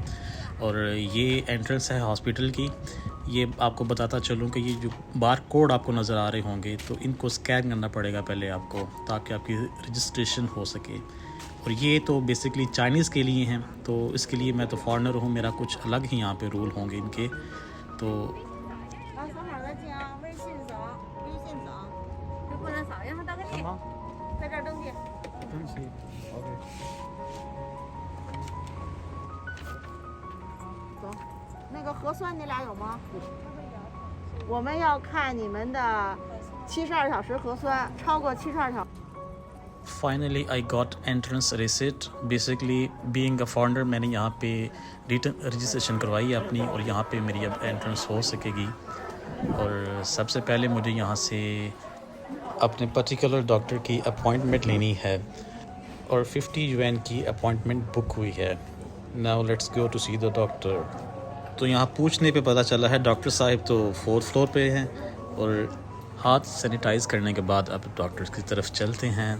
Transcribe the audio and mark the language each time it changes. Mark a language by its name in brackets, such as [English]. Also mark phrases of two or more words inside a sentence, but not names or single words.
[Hindi] और ये एंट्रेंस है हॉस्पिटल की। ये आपको बताता चलूँ कि ये जो [English] bar code [Hindi] आपको नज़र आ रहे होंगे तो इनको स्कैन करना पड़ेगा पहले आपको, ताकि आपकी रजिस्ट्रेशन हो सके। और ये तो [English] basically Chinese [Hindi] के लिए हैं, तो इसके लिए मैं तो फॉरेनर हूँ, मेरा कुछ अलग ही यहाँ पे रूल होंगे इनके। तो [Chinese] 那个核酸你俩有吗？我们要看你们的72小时核酸，超过72小时。 [English] Finally I got entrance receipt. Basically being a foreigner [Hindi] मैंने यहाँ पे [English] return registration [Hindi] करवाई है अपनी, और यहाँ पे मेरी अब एंट्रेंस हो सकेगी। और सबसे पहले मुझे यहाँ से अपने [English] particular doctor [Hindi] की अपॉइंटमेंट लेनी है और 50 UN की अपॉइंटमेंट बुक हुई है। [English] now let's go to see the doctor. [Hindi] तो यहाँ पूछने पे पता चला है डॉक्टर साहब तो 4th फ्लोर पे हैं, और हाथ सैनिटाइज़ करने के बाद अब डॉक्टर की तरफ चलते हैं।